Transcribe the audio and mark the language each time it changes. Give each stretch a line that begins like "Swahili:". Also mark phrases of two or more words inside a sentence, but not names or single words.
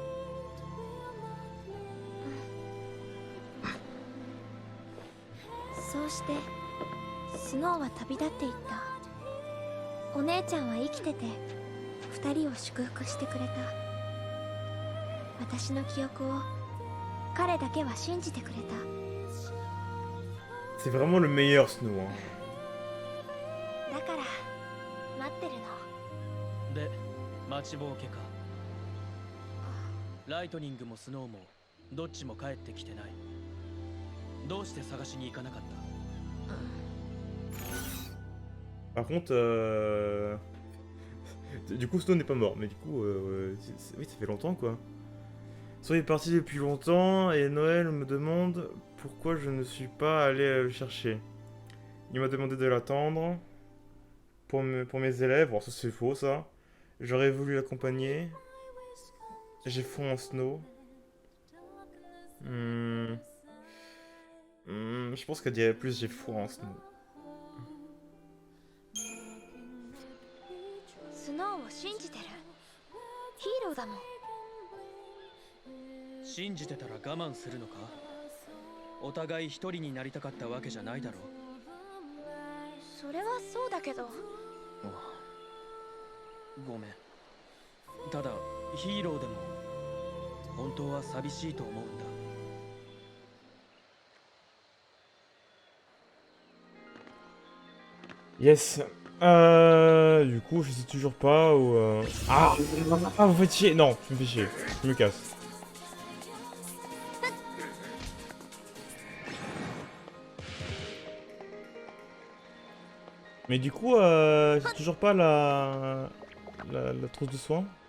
Japanese: そうしてスノーは旅立っていった。お姉ちゃんは生きてて二人を祝福してくれた。私の記憶を彼だけは信じてくれた。
French: C'est vraiment le meilleur Snow. Hein.
Japanese: だから待ってるの。で待ちぼうけか。ライトニングもスノーもどっちも帰ってきてない。どうして探しに行かなかった？
French: Par contre, du coup Snow n'est pas mort, mais du coup, oui, ça fait longtemps quoi. Snow est parti depuis longtemps et Noël me demande pourquoi je ne suis pas allé le chercher. Il m'a demandé de l'attendre pour mes élèves. Bon, ça c'est faux ça. J'aurais voulu l'accompagner. J'ai foi en Snow. Je pense qu'elle dirait plus j'ai foi en Snow.
Japanese: スノーを信じてる。ヒーローだもん。信じてたら我慢するのか？お互い一人になりたかったわけじゃないだろう。それはそうだけど。ごめん。ただヒーローでも本当は寂しいと思うんだ。
French: Yes. Du coup, je sais toujours pas où. Ah, vous faites chier. Non, tu me fais chier. Je me casse. Mais du coup, j'ai toujours pas la trousse de soins.